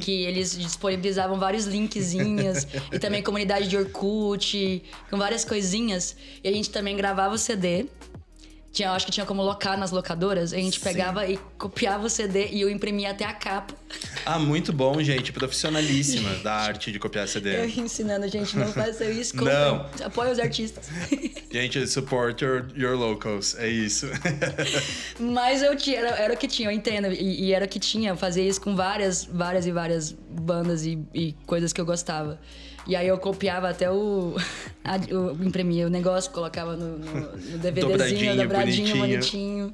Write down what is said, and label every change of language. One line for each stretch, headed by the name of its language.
Portuguese: que eles disponibilizavam vários linkzinhos e também comunidade de Orkut, com várias coisinhas. E a gente também gravava o CD. Acho que tinha como locar nas locadoras. A gente pegava e copiava o CD e eu imprimia até a capa. Ah, muito bom, gente. Profissionalíssima da arte de copiar CD. Eu ensinando, gente, não faça isso. Não. Apoia os artistas.
English: Gente, support your locals.
Portuguese: É isso. Mas eu tinha, era o que tinha, eu entendo. E era o que tinha. Eu fazia isso com várias bandas e coisas que eu gostava. E aí eu copiava até eu imprimia o negócio, colocava no DVDzinho, dobradinho, bonitinho.